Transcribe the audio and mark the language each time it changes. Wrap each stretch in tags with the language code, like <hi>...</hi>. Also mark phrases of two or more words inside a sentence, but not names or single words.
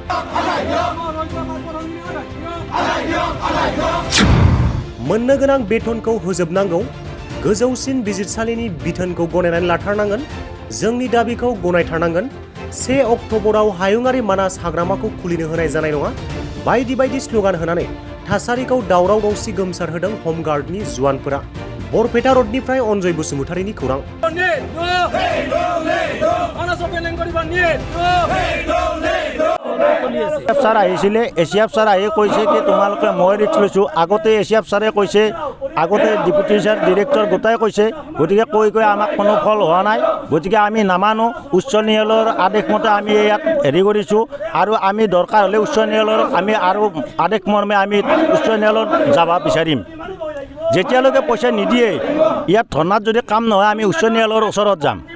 <brx>मोननो गोनां बेथनखौ होजोबनांगौ गोजौसिन बिजिरसालिनि बिथोनखौ गनायनानै लाथारनांगोन जोंनि दाबिखौ गनायथारनांगोन 1 अक्ट'बराव हायुङारि मानास हाग्रामाखौ खुलिनो होनाय जानाय नङा बायदि बायदि स्ल'गान होनानै थासारिखौ दावराव दावसि गोमसार होदों हमगार्डनि जुवानफोरा बरपेटा रडनिफ्राय अनजय बसुमतारीनि खौरां</brx> <as>ছাৰ আহিছিলে এছিয়াফ ছাৰ আহি কৈছে কি তোমালোকে মই ৰিক্স লৈছোঁ আগতে এছিয়াফ ছাৰে কৈছে আগতে ডেপুটি ছাৰ ডিৰেক্টৰ গোটাই কৈছে গতিকে কৈ আমাক কোনো ফল হোৱা নাই গতিকে আমি নামানো উচ্চ ন্যায়ালয়ৰ আদেশ মতে আমি ইয়াত হেৰি কৰিছোঁ আৰু আমি দৰকাৰ হ'লে উচ্চ ন্যায়ালয়ৰ আমি আৰু আদেশ মৰ্মে আমি উচ্চ ন্যায়ালয়ত যাব বিচাৰিম যেতিয়ালৈকে পইচা নিদিয়ে ইয়াত ধৰ্ণাত যদি কাম নহয় আমি উচ্চ ন্যায়ালয়ৰ ওচৰত যাম</as>